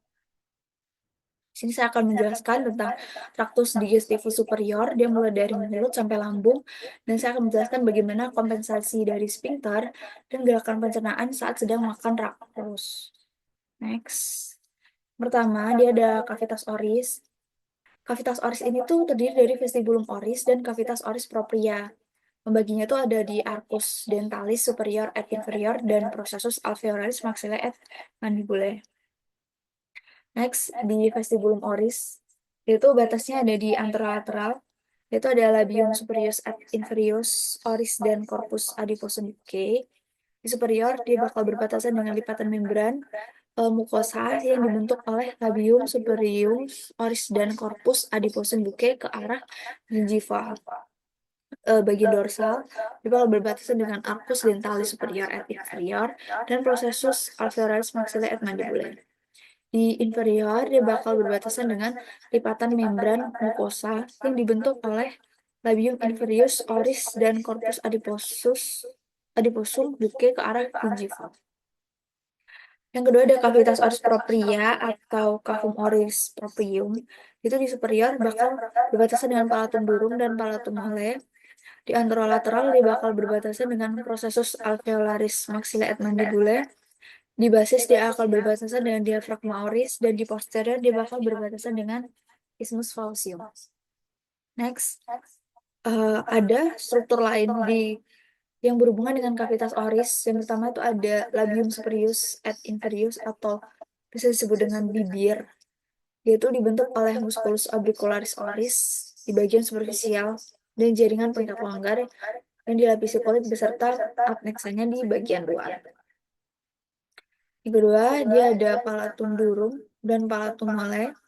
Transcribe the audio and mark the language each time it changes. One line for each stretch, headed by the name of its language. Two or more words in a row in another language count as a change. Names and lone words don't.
Indonesian: Sini saya akan menjelaskan tentang
Latin: traktus digestivus superior,
Indonesian: dia mulai dari mulut sampai lambung, dan saya akan menjelaskan bagaimana kompensasi dari sphincter dan gerakan pencernaan saat sedang makan traktus. Next. Pertama, dia ada
Latin: cavitas oris. Cavitas oris
Indonesian: ini tuh terdiri dari
Latin: vestibulum oris
Indonesian: dan
Latin: cavitas oris propria.
Indonesian: Pembaginya tuh ada di
Latin: arcus dentalis superior et inferior
Indonesian: dan
Latin: processus alveolaris maxillae et mandibulae.
Indonesian: Next, di
Latin: vestibulum oris,
Indonesian: itu batasnya ada di anterolateral, itu ada
Latin: labium superius et inferius oris
Indonesian: dan
Latin: corpus adiposum buccae.
Indonesian: Di superior, dia bakal berbatasan dengan lipatan membran mukosa yang dibentuk oleh
Latin: labium superius oris
Indonesian: dan
Latin: corpus adiposum buccae
Indonesian: ke arah gingiva. Bagian dorsal dia bakal berbatasan dengan
Latin: arcus dentalis superior et inferior
Indonesian: dan
Latin: processus alveolaris maxillae et mandibulae.
Indonesian: Di inferior, dia bakal berbatasan dengan lipatan membran mukosa yang dibentuk oleh
Latin: labium inferius oris
Indonesian: dan
Latin: corpus adiposum buccae
Indonesian: ke arah gingiva. Yang kedua ada
Latin: cavitas oris propria
Indonesian: atau
Latin: cavum oris proprium.
Indonesian: Itu di superior bakal berbatasan dengan
Latin: palatum durum
Indonesian: dan
Latin: palatum mole.
Indonesian: Di anterolateral dia bakal berbatasan dengan
Latin: processus alveolaris maxillae et mandibulae.
Indonesian: Di basis dia akan berbatasan dengan
Latin: diafragma oris
Indonesian: dan di posterior dia bakal berbatasan dengan
Latin: isthmus falcium.
Indonesian: Next, ada struktur lain yang berhubungan dengan
Latin: cavitas oris.
Indonesian: Yang pertama itu ada
Latin: labium superius et inferius
Indonesian: atau bisa disebut dengan bibir. Dia itu dibentuk oleh
Latin: musculus orbicularis oris
Indonesian: di bagian superficial dan jaringan peringkat longgar yang dilapisi kulit beserta adnexanya di bagian luar. Yang kedua, dia ada
Latin: palatum durum
Indonesian: dan
Latin: palatum mole.